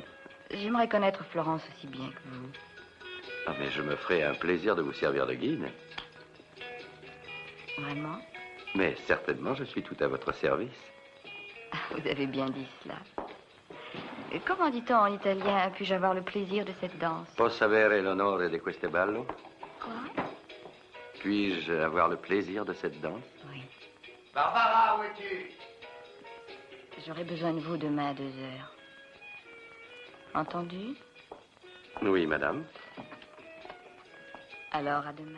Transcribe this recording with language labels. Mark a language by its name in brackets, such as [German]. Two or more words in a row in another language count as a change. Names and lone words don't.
[French] J'aimerais connaître Florence aussi bien que vous. Ah, mais je me ferai un plaisir de vous servir de guide. Vraiment? Mais certainement, je suis tout à votre service. Vous avez bien dit cela. Comment dit-on en italien? Puis-je avoir le plaisir de cette danse? [Italian] Posso avere l'onore di questo ballo? [French] Quoi? Puis-je avoir le plaisir de cette danse? Oui. Barbara, où es-tu? J'aurai besoin de vous demain à 2 heures. Entendu? Oui, madame. Alors, à demain.